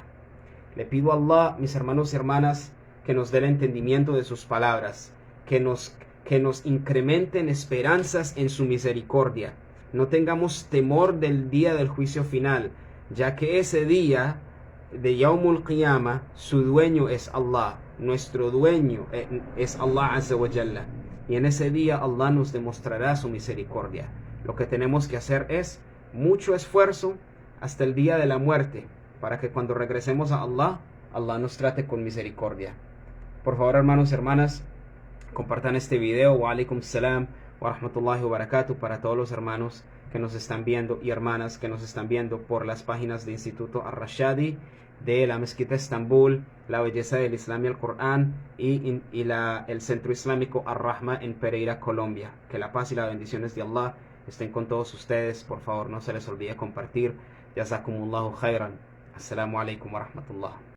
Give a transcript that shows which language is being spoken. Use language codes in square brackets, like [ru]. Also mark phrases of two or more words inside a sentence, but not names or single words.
[es] Le pido a Allah, mis hermanos y hermanas, que nos dé el entendimiento de sus palabras, que nos incrementen esperanzas en su misericordia. No tengamos temor del día del juicio final, ya que ese día de [ar] يوم القيامة, [es] su dueño es Allah, nuestro dueño es Allah [ar] عز وجل. [es] Y en ese día Allah nos demostrará su misericordia. Lo que tenemos que hacer es mucho esfuerzo hasta el día de la muerte, para que cuando regresemos a Allah, Allah nos trate con misericordia. Por favor, hermanos y hermanas, compartan este video. [ar] وعليكم السلام ورحمة الله وبركاته [es] para todos los hermanos que nos están viendo y hermanas que nos están viendo por las páginas de Instituto Ar-Rashadi, de la Mezquita Estambul, la Belleza del Islam y el Corán y el Centro Islámico Ar-Rahma en Pereira, Colombia. Que la paz y las bendiciones de Allah estén con todos ustedes. Por favor, no se les olvide compartir. [ar] جزاكم الله خيرا. السلام عليكم ورحمة الله.